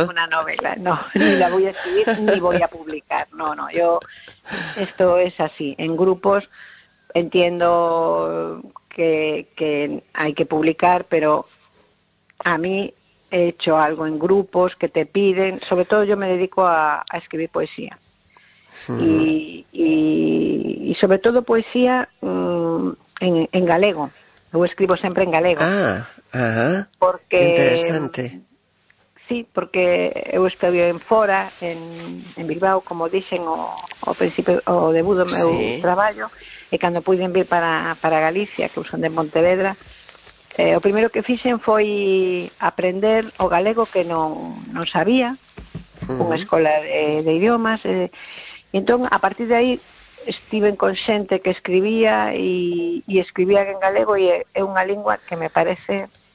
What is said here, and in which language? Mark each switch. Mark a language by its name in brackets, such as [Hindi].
[Spanish] ninguna novela, no, ni la voy a escribir ni voy a publicar, no, yo, esto es así, en grupos entiendo que hay que publicar, pero a mí he hecho algo en grupos que te piden, sobre todo yo me dedico a escribir poesía. Sí. Y sobre todo poesía en galego. Yo escribo siempre en galego. Ah, ajá. Porque, qué interesante. [Galician] Sí, porque eu estudio en Fora, en Bilbao, como dicen, o principio o debudo meu traballo. E cando puiden vir para Galicia, que son de Pontevedra, o primeiro que fixen foi aprender o galego que non sabía, unha escola de idiomas. E entón, a partir de aí, estiven con xente que escribía e escribía en galego e é unha lingua que me parece